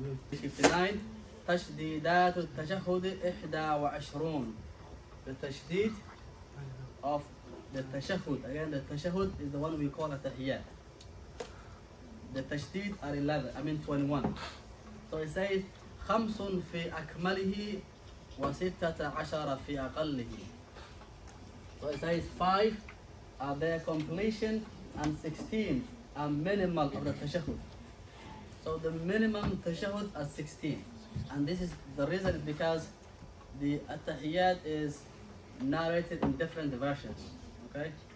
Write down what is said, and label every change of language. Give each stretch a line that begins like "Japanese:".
Arabic: 59 تشديدات التشهد 21.
English: The tashdid of the tashahhud. Again, the tashahhud is the one we call at-tahiyyat. The tashdid are 11, I mean 21. So it says
Arabic: خمس في أكمله وستة عشر في أقله.
English: So it says 5 are their completion and 16 are minimal of the tashahhud. So the minimum tashahhud are 16. And this is the reason is because the at-tahiyyat is narrated in different versions. Okay?